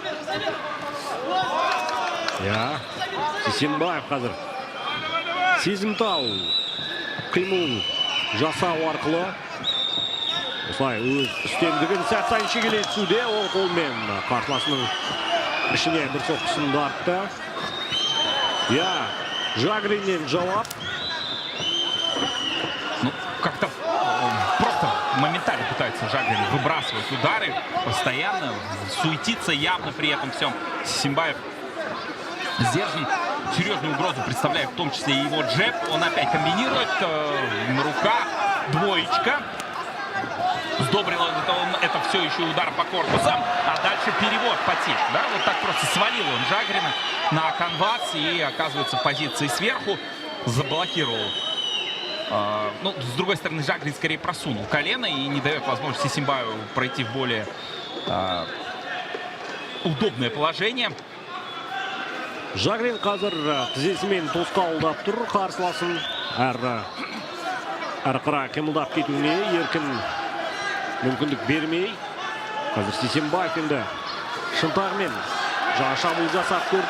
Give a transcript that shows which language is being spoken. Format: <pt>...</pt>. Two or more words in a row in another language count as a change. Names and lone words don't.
<kk>Сисимбаев қазір сезімтал қимыл жасау арқылы осылай өз үстемдігін сәт сайын шегелей түсуде. Ол қолмен қарсыласының ішіне бір соққысын дарытты. Жагриннен жауап.</kk> <ru>Ну, как-то просто моментально пытается Жагрин выбрасывать удары. Постоянно суетиться явно при этом всем. Сисимбаев сдержан. Серьезную угрозу представляет в том числе и его джеб. Он опять комбинирует. На руках двоечка. Сдобрил это все еще удар по корпусам. А дальше перевод потек. Да? Вот так просто свалил он Жагрина на канвас. И оказывается в позиции сверху. Заблокировал. Ну, с другой стороны, Жагрин скорее просунул колено и не дает возможности Сисимбаеву пройти в более удобное положение.</ru> <kk>Жагрин қазір тізесімен тосқауылдап тұр қарсыласын. Әрі қимылдап кетуіне еркін мүмкіндік бермей. Қазір Сисимбаев енді шынтағымен жаңа шабуыл жасап көрді.</kk>